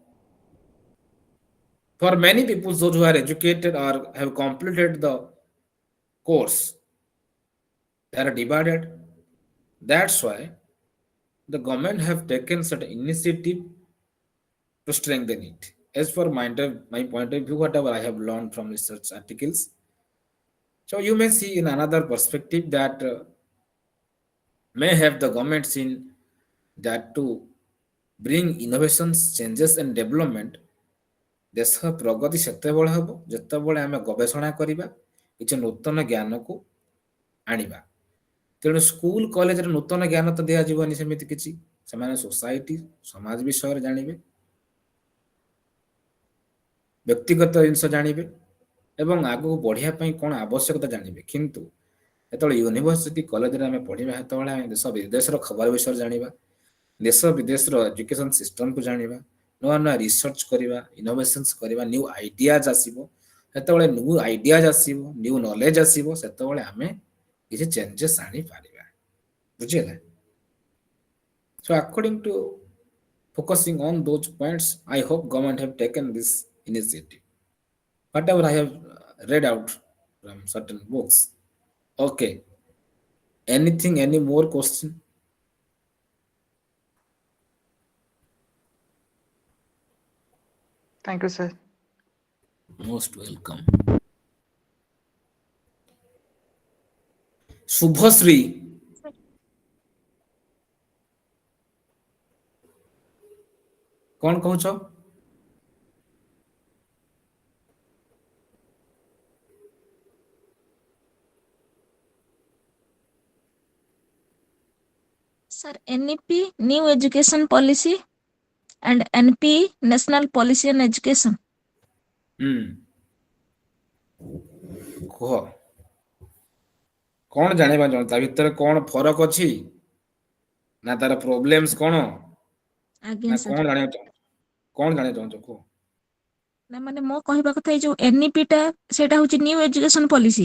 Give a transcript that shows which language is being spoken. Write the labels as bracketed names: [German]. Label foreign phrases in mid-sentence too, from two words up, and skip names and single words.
[English] for many people those who are educated or have completed the course they are divided that's why the government have taken certain initiative to strengthen it. As for my point of view, whatever I have learned from research articles, so you may see in another perspective that may have the government seen that to bring innovations, changes and development, [Odia] ଦେଶ ପ୍ରଗତି ସେତେବେଳେ ହେବ ଯେତେବେଳେ ଆମେ ଗବେଷଣା କରିବା କିଛି ନୂତନ ଜ୍ଞାନକୁ ଆଣିବା ତେଣୁ [English] school college [Odia] ନୂତନ ଜ୍ଞାନ ତ ଦିଆଯିବନି ସେମିତି କିଛି ସେମାନେ ସୋସାଇଟି ସମାଜ ବିଷୟରେ ଜାଣିବେ ବ୍ୟକ୍ତିଗତ ଜିନିଷ ଜାଣିବେ ଏବଂ ଆଗକୁ ବଢ଼ିବା ପାଇଁ କ'ଣ ଆବଶ୍ୟକତା ଜାଣିବେ। କିନ୍ତୁ ଯେତେବେଳେ [English] university college [Odia] ଆମେ ପଢ଼ିବା ସେତେବେଳେ ଆମେ ଦେଶ ବିଦେଶର ଖବର ବିଷୟରେ ଜାଣିବା, ଦେଶ ବିଦେଶର [English] education system [Odia] ଜାଣିବା, ନୂଆ ନୂଆ ରିସର୍ଚ୍ଚ କରିବା, ଇନୋଭେସନ୍ସ କରିବା, [English] new ideas [Odia] ଆସିବ। ଯେତେବେଳେ [English] new ideas [Odia] ଆସିବ, [English] new knowledge [Odia] ଆସିବ, ସେତେବେଳେ ଆମେ କିଛି ଚେଞ୍ଜେସ୍ ଆଣିପାରିବା। ବୁଝିହେଲା? [English] So according to focusing on those points, I hope government have taken this initiative. Whatever I have read out from certain books. Okay. Anything, any more question? Thank you, sir. Most welcome. Shubhasri. [Odia] କଣ କହୁଛ? [English] Sir, NEP, New Education Policy, and NP, National Policy on Education. [Odia] କୁହ କଣ ଜାଣିବା ଚାହୁଁଛ? ତା ଭିତରେ କଣ ଫରକ ଅଛି ନା ତାର ପ୍ରୋବ୍ଲେମସ୍ କଣ ଆଜ୍ଞା ନା sir. କଣ ଜାଣିବାକୁ ଚାହୁଁଛ? କଣ ଜାଣିବାକୁ ଚାହୁଁଛ କୁହ? ନା ମାନେ ମୋ କହିବା କଥା ଏଇ ଯୋଉ NEP ଟା ସେଇଟା ହଉଛି ନ୍ୟୁ ଏଜୁକେସନ ପଲିସି।